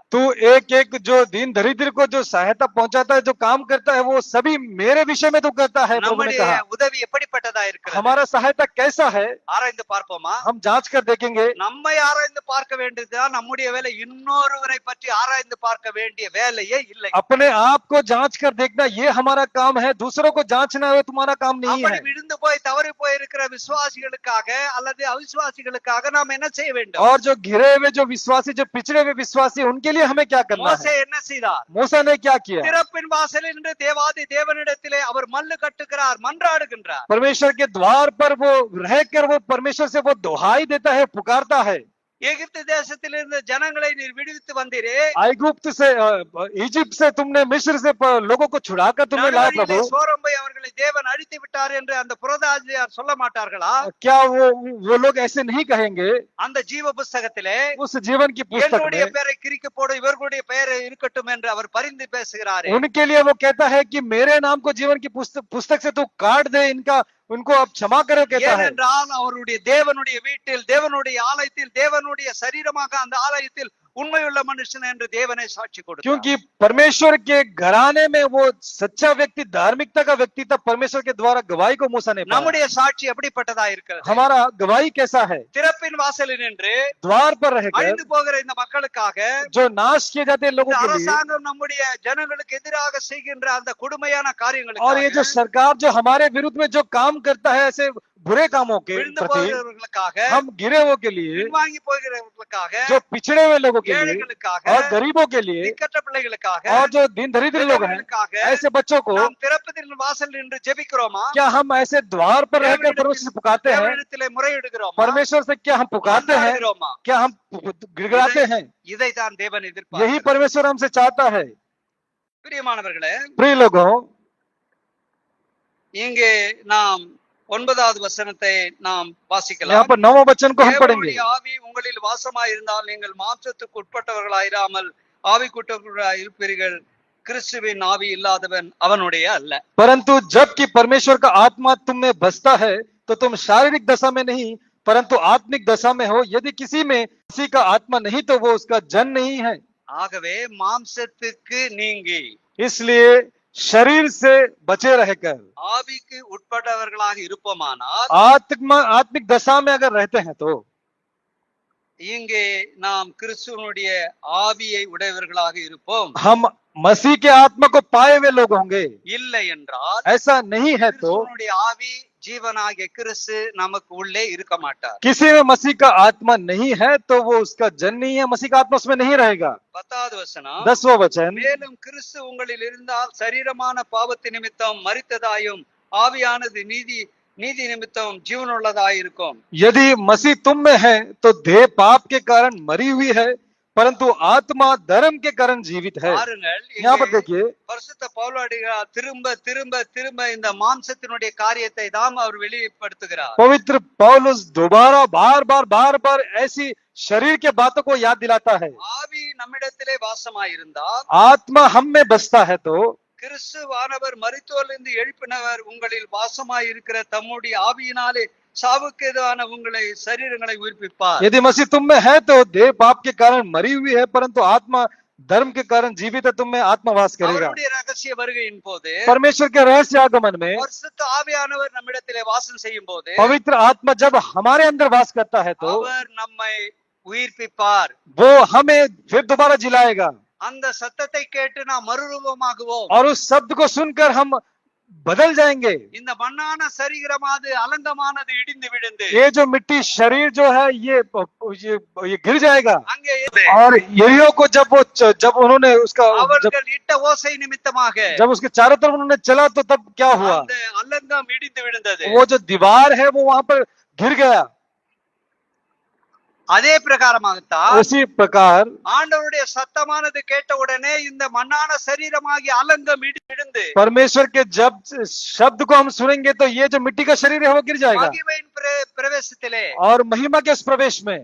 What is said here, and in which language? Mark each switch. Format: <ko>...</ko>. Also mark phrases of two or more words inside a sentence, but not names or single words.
<hi>तू एक एक जो दीन दरिद्र को जो सहायता पहुंचाता है, जो काम करता है, वो सभी मेरे विषय में तो करता है। प्रभु ने</hi> <ta>நம்முடைய</ta> <hi>कहा,</hi> <ta>உதவி எப்படிப்பட்டதா இருக்கிறது?</ta> <hi>हमारा सहायता कैसा है?</hi> <ta>ஆராய்ந்து பார்ப்போமா?</ta> <hi>हम जांच कर देखेंगे।</hi> <ta>நம்மை ஆராய்ந்து பார்க்க வேண்டியதுதான் நம்முடைய வேலை. இன்னொருவரை பற்றி ஆராய்ந்து பார்க்க வேண்டிய வேலையே இல்லை.</ta> <hi>अपने आप को जांच कर देखना ये हमारा काम है, दूसरों को जांचना वो तुम्हारा काम नहीं</hi> <ta>அப்படி</ta> <hi>है।</hi> <ta>விழுந்து போய் தவறி போய் இருக்கிற விசுவாசிகளுக்காக அல்லது அவிசுவாசிகளுக்காக நாம் என்ன செய்ய வேண்டும்?</ta> <hi>और जो घिरे हुए जो विश्वासी, जो पिछड़े हुए विश्वासी, उनके लिए हमें क्या करना</hi> <ta>மோசே</ta> <hi>है?</hi> <ta>என்ன செய்தார்?</ta> <hi>मूसा ने क्या किया?</hi> <ta>திறப்பின் வாசலில் நின்று தேவாதி தேவனிடத்திலே அவர் மல்லு கட்டுகிறார், மன்றாடுகின்றார்.</ta> <hi>परमेश्वर के द्वार पर वो रहकर वो परमेश्वर से वो दुहाई देता है, पुकारता है।</hi> <ta>எகிப்து தேசத்திலிருந்து ஜனங்களை நீர் விடுவித்து வந்தீரே,</ta> <hi>आईगुप्त से, इजिप्ट से तुमने, मिस्र से लोगों को छुड़ाकर तुमने लाया प्रभु।</hi> <ta>சோரம்பை அவர்களை தேவன் அழித்து விட்டார் என்று அந்த புரதாஜியார் சொல்ல மாட்டார்களா?</ta> <hi>क्या वो लोग ऐसे नहीं कहेंगे?</hi> <ta>அந்த ஜீவ புஸ்தகத்திலே</ta> <hi>उस जीवन की पुस्तक</hi> <ta>என்னுடைய</ta> <hi>में</hi> <ta>பெயரை கிறுக்கி போடு, இவர்களுடைய பெயர் இருக்கட்டும் என்று அவர் பரிந்து பேசுகிறார்.</ta> <hi>उनके लिए वो कहता है कि मेरे नाम को जीवन की पुस्तक से तू काट दे, उनको अब क्षमा करो कहता है।</hi> <ta>ஏனென்றால் அவருடைய தேவனுடைய வீட்டில், தேவனுடைய ஆலயத்தில், தேவனுடைய சரீரமாக அந்த ஆலயத்தில் உண்மையுள்ள மனுஷன் என்று தேவனை சாட்சி கொடுத்தார்.</ta> <hi>क्योंकि परमेश्वर के घराने में वो सच्चा व्यक्ति, धार्मिकता का व्यक्ति था। परमेश्वर के द्वारा गवाही को मूसा ने पाया।</hi> <ta>நம்முடைய சாட்சி எப்படிப்பட்டதா இருக்கிறது?</ta> <hi>हमारा गवाही कैसा है?</hi> <ta>திறப்பின் வாசலில் நின்று</ta> <hi>द्वार पर रहकर</hi> <ta>அழிந்து போகிற இந்த மக்களுக்காக,</ta> <hi>जो नाश किए जाते हैं लोगों</hi> <ta>இந்த</ta> <hi>के लिए,</hi> <ta>அரசாங்கம் நம்முடைய ஜனங்களுக்கு எதிராக செய்கின்ற அந்த கொடுமையான</ta> <hi>और ये जो</hi> <ta>காரியங்களுக்கு,</ta> <hi>सरकार जो हमारे विरुद्ध में जो काम करता है ऐसे बुरे कामों के</hi> <ta>விழுந்து</ta> <hi>प्रति,</hi> <ta>போகிறவர்களுக்காக,</ta> <hi>हम गिरे हुए के लिए,</hi> <ta>பின்வாங்கி போகிறவர்களுக்காக,</ta> <hi>जो पिछड़े हुए लोगों के लिए</hi> <ta>ஏழைகளுக்காக,</ta> <hi>और गरीबों के लिए,</hi> <ta>திக்கற்ற பிள்ளைகளுக்காக,</ta> <hi>और जो दिन दरिद्र लोग हैं,</hi> <ta>விதவைகளுக்காக</ta> <hi>ऐसे बच्चों को</hi> <ta>நாம் திறப்பதின் வாசல் நின்று ஜெபிக்கிறோமா?</ta> <hi>क्या हम ऐसे द्वार पर रहकर परमेश्वर से पुकारते हैं?</hi> <ta>தேவனிடத்திலே முறையிடுகிறோமா?</ta> <hi>परमेश्वर से क्या हम पुकारते हैं?</hi> <ta>மன்றாடுகிறோமா?</ta> <hi>क्या हम गिड़गिड़ाते हैं?</hi> <ta>இதைத்தான் தேவன்</ta> <hi>यही</hi> <ta>எதிர்பார்க்கிறார்.</ta> <hi>परमेश्वर हमसे चाहता है।</hi> <ta>பிரியமானவர்களே,</ta> <hi>प्रिय लोगों,</hi> <ta>இங்கே நாம் 9வது வசனத்தை நாம்</ta> <hi>यहाँ</hi> <ta>வாசிக்கலாம்.</ta> <hi>पर 9वां वचन को हम पढ़ेंगे।</hi> <ta>தேவனுடைய ஆவி உங்களில் வாசமாயிருந்தால் நீங்கள் மாம்சத்துக்கு உட்பட்டவர்களாயிராமல் ஆவிக்குட்பட்டவர்களாய் இருப்பீர்கள். கிறிஸ்துவின் ஆவி இல்லாதவன் அவனுடைய அல்ல.</ta> <hi>परंतु जबकि परमेश्वर का आत्मा तुम में बसता है तो तुम शारीरिक दशा में नहीं परंतु आत्मिक दशा में हो। यदि किसी में किसी का आत्मा नहीं तो वो उसका जन नहीं है।</hi> <ta>ஆகவே மாம்சத்துக்கு நீங்கி</ta> <hi>इसलिए शरीर से बचे रहकर</hi> <ta>ஆவிக்கு உட்பட்டவர்களாக இருப்போமானால்,</ta> <hi>आत्मिक दशा में अगर रहते हैं तो</hi> <ta>இங்கே நாம் கிறிஸ்துவனுடைய ஆவியை உடையவர்களாக இருப்போம்.</ta> <hi>हम मसीह के आत्मा को पाए हुए लोग होंगे।</hi> <ta>இல்லை என்றால்</ta> <hi>ऐसा नहीं है तो</hi> <ta>கிறிஸ்துவனுடைய ஆவி, ஜீவனாகிய கிறிஸ்து நமக்கு உள்ளே இருக்க மாட்டார்.</ta> <hi>किसी में मसीह का आत्मा नहीं है तो वो उसका जन नहीं है, मसीह का आत्मा उसमें नहीं रहेगा।</hi> <ta>10வது வசனம்,</ta> <hi>10वां वचन,</hi> <ta>மேலும் கிறிஸ்து உங்களில் இருந்தால் சரீரமான பாவத்து நிமித்தம் மரித்ததாயும் ஆவியானது நீதி நிமித்தம் ஜீவனுள்ளதாயிருக்கும்.</ta> <hi>यदि मसीह तुम में है तो देह पाप के कारण मरी हुई है, परंतु आत्मा धर्म के कारण जीवित है।</hi> <ta>பாருங்கள்,</ta> <hi>यहाँ पर</hi> <ta>இங்கே</ta> <hi>देखिए</hi> <ta>பரிசுத்த பவுலடிகளார் திரும்ப திரும்ப திரும்ப இந்த மாம்சத்தினுடைய காரியத்தை தான் அவர் வெளிப்படுத்துகிறார்.</ta> <hi>पवित्र पौलुस दोबारा बार बार ऐसी शरीर के बातों को याद दिलाता है।</hi> <ta>ஆவி நம்மிடத்திலே வாசமாயிருந்தால்,</ta> <hi>आत्मा हम में बसता है तो</hi> <ta>கிறிஸ்துவானவர் மரித்தோரிலிருந்து எழுப்பினவர் உங்களில் வாசமாயிருக்கிற தம்முடைய ஆவியினாலே சாவுக்கு எதிரான உங்களை சரீரங்களை உயிர்ப்பிப்பார்.</ta> <hi>यदि मसीह तुम में है तो देह पाप के कारण मरी हुई है, परंतु आत्मा धर्म के कारण जीवित है, तुम में आत्मवास करेगा।</hi> <ta>அவருடைய ரகசிய வருகையின் போது</ta> <hi>परमेश्वर के रहस्य आगमन में</hi> <ta>பரிசுத்த ஆவியானவர் நம்மிடத்திலே வாசம் செய்யும் போது</ta> <hi>पवित्र आत्मा जब हमारे अंदर वास करता है तो</hi> <ta>அவர் நம்மை உயிர்ப்பிப்பார்.</ta> <hi>वो हमें फिर दोबारा जिलाएगा,</hi> <ta>அந்த சத்தத்தை கேட்டு நாம் மறுரூபமாகுவோம்.</ta> <hi>और उस शब्द को सुनकर हम बदल जाएंगे।</hi> <ta>இந்த மண்ணான சரீரமானது அலங்கமானது இடிந்து விழுந்து</ta> <hi>ये जो मिट्टी शरीर जो है ये गिर जाएगा।</hi> <ta>அங்கே</ta> <hi>और यरीहो को जब उन्होंने उसका</hi> <ta>அவர்கள் இட்ட ஓசை நிமித்தமாக</ta> <hi>जब उसके चारों तरफ उन्होंने चला तो तब क्या हुआ?</hi> <ta>அந்த அலங்கம் இடிந்து விழுந்தது.</ta> <hi>वो जो दीवार है वो वहां पर गिर गया।</hi> <ta>அதே பிரகாரமாகத்தான்</ta> <hi>उसी प्रकार</hi> <ta>ஆண்டவருடைய சத்தமானது கேட்ட உடனே இந்த மண்ணான சரீரமாகிய அலங்கம் இடிந்து</ta> <hi>परमेश्वर के जब शब्द को हम सुनेंगे तो ये जो मिट्टी का शरीर है वो गिर जाएगा,</hi> <ta>மகிமையின் பிரவேசத்திலே</ta> <hi>और महिमा के उस प्रवेश में</hi>